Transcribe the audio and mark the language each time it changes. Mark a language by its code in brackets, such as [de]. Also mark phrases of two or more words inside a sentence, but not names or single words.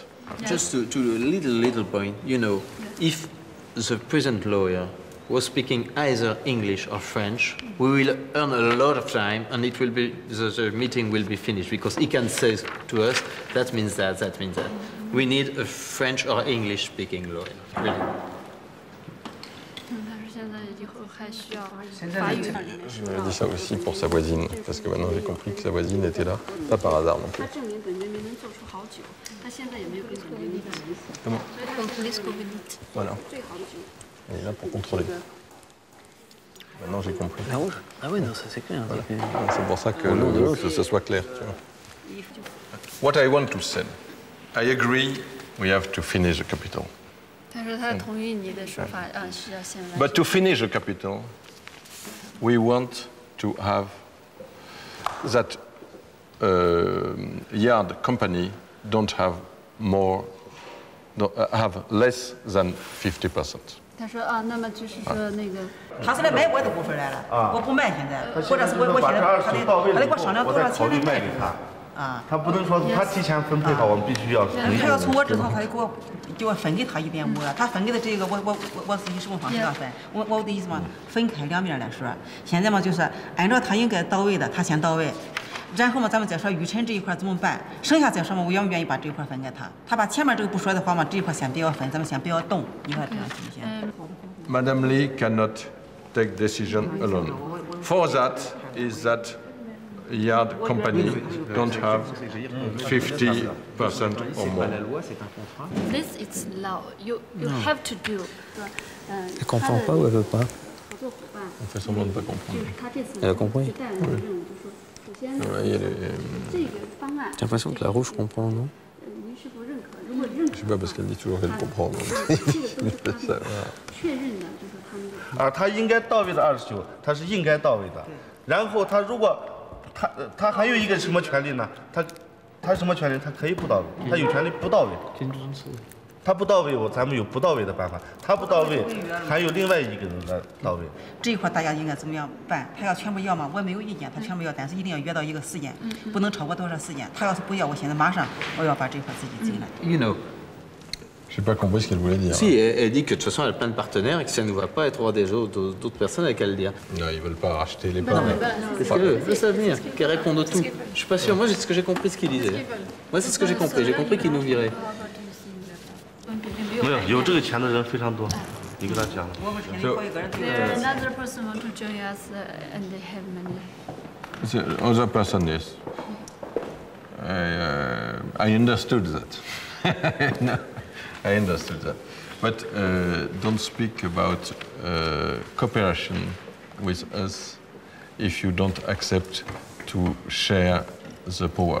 [en] Just to a little point, you know, if the present lawyer was speaking either English or French, we will earn a lot of time, and it will be the meeting will be finished because he can say to us that means that, that means that. We need a French or English speaking lawyer. Really. [fr] Je me dis ça aussi pour sa voisine, parce que maintenant j'ai compris que sa voisine était là, pas par hasard non plus. Comment? Voilà. Elle est là pour contrôler. Maintenant j'ai compris. La rouge? Ah oui, non, ça c'est clair. Voilà. C'est pour ça que ce soit clair. Tu vois. [en] What I want to say, I agree, we have to finish the capital. But to finish the capital, we want to have that yard company don't have have less than 50%. [zh] 他说啊，那么就是说那个，他是来买我的股份来了，我不卖现在，或者是我现在他得给我商量多少钱来卖给他。啊，他不能说他提前分配好，我们必须要。他要从我这头，他得给我分给他1.5，他分给的这个我自己什么方式要分？我的意思嘛，分开两面来说。现在嘛，就是按照他应该到位的，他先到位。然后嘛，咱们再说预陈这一块怎么办？剩下再说嘛，我愿不愿意把这一块分给他？他把前面这个不说的话嘛，这一块先不要分，咱们先不要动，你看这样行不行 [en] Madame Lee cannot take decision alone. For that is that yard company don't have 50% or more. This is law. You have to do. [fr] Elle comprend pas ou elle veut pas? On fait semblant de ne pas comprendre. Elle a compris? Oui. Ouais, J'ai l'impression que la rouge comprend, non? Je sais pas, parce qu'elle dit toujours qu'elle comprend. [zh] 啊，他应该到位的29，他是应该到位的。然后他如果他还有一个什么权利呢？他什么权利？他可以不到位，他有权利不到位。他不到位，咱们有不到位的办法。他不到位，还有另外一个人来到位。这一块大家应该怎么样办？他要全部要吗？我没有意见，他全部要，但是一定要约到一个时间，不能超过多少时间。他要是不要，我现在马上我要把这块自己进来。 [en] You know. [fr] Je n'ai pas compris ce qu'elle voulait dire. Si, elle dit que de toute façon elle a plein de partenaires et que si elle ne va pas être roi des autres personnes, elle a qu'à le dire. Non, ils ne veulent pas racheter les parts. Qu'est-ce qu'elle veut? Laisse venir, qu'elle réponde tout. Je suis pas sûr, moi c'est ce que j'ai compris ce qu'il disait. Moi c'est ce que j'ai compris qu'il nous virait. [zh] 没有，有这个钱的人非常多，你跟他讲。 [en] Another person want to join us and they have money. The other person, yes. I understood that. No, I understood that. But don't speak about cooperation with us if you don't accept to share the power.